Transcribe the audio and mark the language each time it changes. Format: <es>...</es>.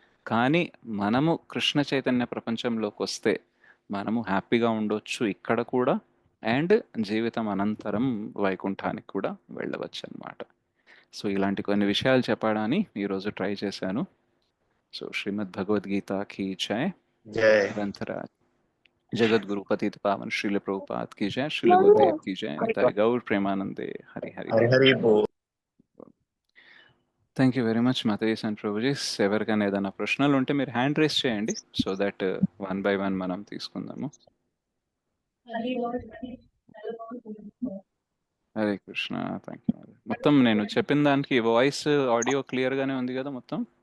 <te>కానీ మనము కృష్ణ చైతన్య ప్రపంచంలోకి వస్తే మనము హ్యాపీగా ఉండొచ్చు ఇక్కడ కూడా. అండ్ జీవితం అనంతరం వైకుంఠానికి కూడా వెళ్ళవచ్చు అన్నమాట. సో, ఇలాంటి కొన్ని విషయాలు చెప్పడానికి ఈరోజు ట్రై చేశాను. సో, శ్రీమద్ భగవద్గీతకి జై. జై.</te> <hi>గ్రంథరాజ్ జగద్గురు పతిత పావన్ శ్రీల ప్రభుపాద్ की जय, श्रील गुरुदेव की जय, निताय गौर प्रेमानंदे, हरि हरि</hi> <te>హరి</te> <hi>बोल.</hi> <te>హరి బోల్.</te> <en>Thank you very much Mathesh and ప్రభుజీస్.</en> <te>ఎవరికైనా ఏదైనా ప్రశ్నలు ఉంటే మీరు హ్యాండ్ రేస్ చేయండి, సో దట్ 1 by 1 మనం తీసుకుందాము. హరే కృష్ణ. Thank you. మొత్తం నేను చెప్పిన దానికి వాయిస్ ఆడియో క్లియర్గానే ఉంది కదా మొత్తం?</te>